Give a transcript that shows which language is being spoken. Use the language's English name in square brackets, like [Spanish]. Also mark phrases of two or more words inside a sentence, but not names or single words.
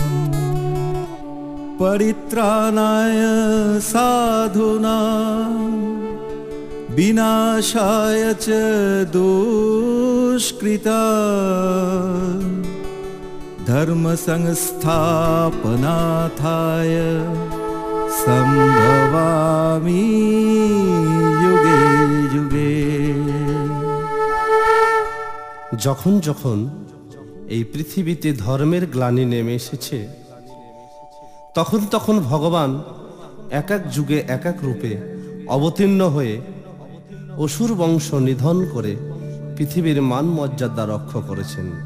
[Sanskrit] परित्राणाय साधूनां विनाशाय च दुष्कृतां धर्म संस्थापनार्थाय संभवामि युगे युगे। [Bangla] যখন যখন এই পৃথিবীতে ধর্মের গ্লানি নেমে এসেছে, তখন তখন ভগবান এক এক যুগে এক এক রূপে অবতীর্ণ হয়ে অসুর বংশ নিধন করে পৃথিবীর মান মর্যাদা রক্ষা করেছেন।